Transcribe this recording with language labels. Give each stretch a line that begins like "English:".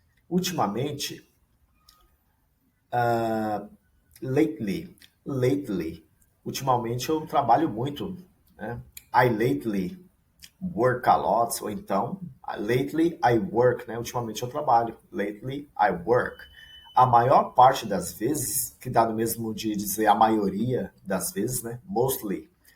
Portuguese: Ultimamente, lately, ultimamente eu trabalho muito, né?
English: I lately work a lot,
Portuguese: ou então,
English: lately I work, né?
Portuguese: Ultimamente eu trabalho,
English: lately I work.
Portuguese: A maior parte das vezes, que dá no mesmo de dizer a maioria das vezes, né? Mostly.